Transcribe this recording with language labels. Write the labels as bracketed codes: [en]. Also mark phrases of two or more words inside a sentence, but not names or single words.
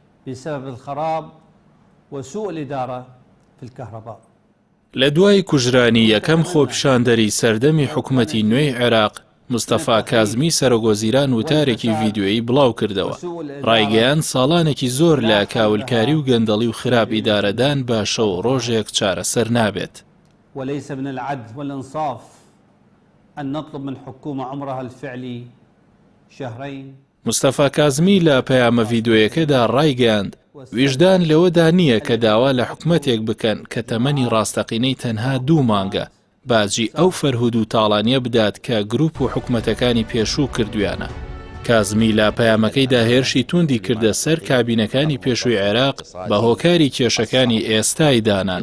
[ar] بسبب الخراب وسوء الإدارة في الكهرباء. [ckb] لە دوای کوژرانی یەکەم خۆپیشاندەری سەردەمی حکوومەتی نوێی عێراق مستەفا کازمی سەرۆگۆزیران وتارێکی ڤیدیۆیی بڵاو کردەوە. ڕایگەیان ساڵانێکی زۆر لە کاولکاری و گەندەڵی و خراپ ئیدارەدان بە شەو ڕۆژێک چارەسەر نابێت. [ar] وليس من العدل والإنصاف أن نطلب من حكومة عمرها الفعلي شهرين. [ckb] مستەفا کازمی لە پەیامە ڤیدیۆیەکەدا ڕایگەیاند ویژدان لەوەدا نییە کە داوا لە حکومەتێک بکەن کە تەمەنی ڕاستەقینەی تەنها 2 مانگە باجی ئەو فەرهود و تاڵانیە بدات کە گروپ و حکومەتەکانی پێشوو کردویانە. کازمی لە پەیامەکەیدا هێرشی توندی کردە سەر کابینەکانی پێشووی عێراق بە هۆکاری کێشەکانی ئێستای دانان.